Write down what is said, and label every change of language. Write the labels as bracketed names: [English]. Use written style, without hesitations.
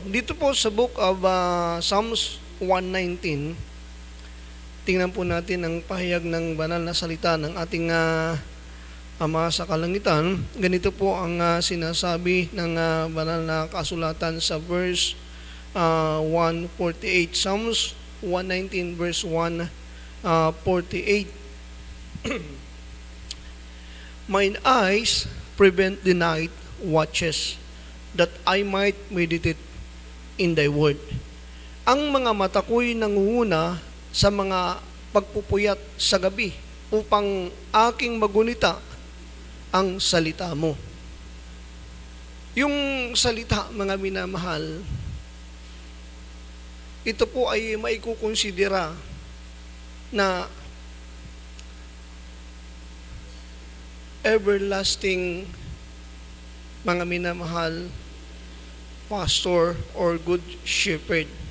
[Filipino] Dito po sa Book of Psalms 119, tingnan po natin ang pahayag ng banal na salita ng ating Ama sa kalangitan. Ganito po ang sinasabi ng banal na kasulatan sa verse 148. Psalms 119 verse 148. [English] Mine eyes prevent the night watches, that I might meditate in thy word. [Filipino] Ang mga mata ko'y nangunguna sa mga pagpupuyat sa gabi upang aking magunita ang salita mo. Yung salita, mga minamahal, ito po ay maikukonsidera na everlasting, mga minamahal, pastor or good shepherd.